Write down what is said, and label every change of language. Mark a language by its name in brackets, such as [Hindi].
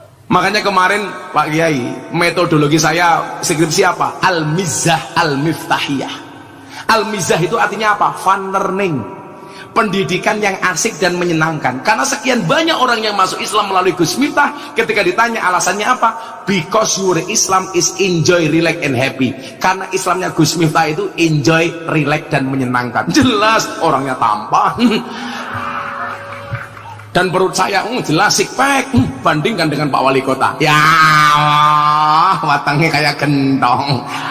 [Indonesian] Makanya kemarin Pak Kiai, metodologi saya skripsi apa? Al-Mizah Al-Miftahiyah. Al-Mizah itu artinya apa? [English] Fun learning, [Indonesian] pendidikan yang asik dan menyenangkan. Karena sekian banyak orang yang masuk Islam melalui Gus Miftah, ketika ditanya alasannya apa? [English] Because your Islam is enjoy, relax and happy. [Indonesian] Karena Islamnya Gus Miftah itu [English] enjoy, relax [Indonesian] dan menyenangkan. Jelas orangnya tampan dan perut saya jelas six pack. Bandingkan dengan Pak Wali Kota, ya Allah, watangnya kayak gentong.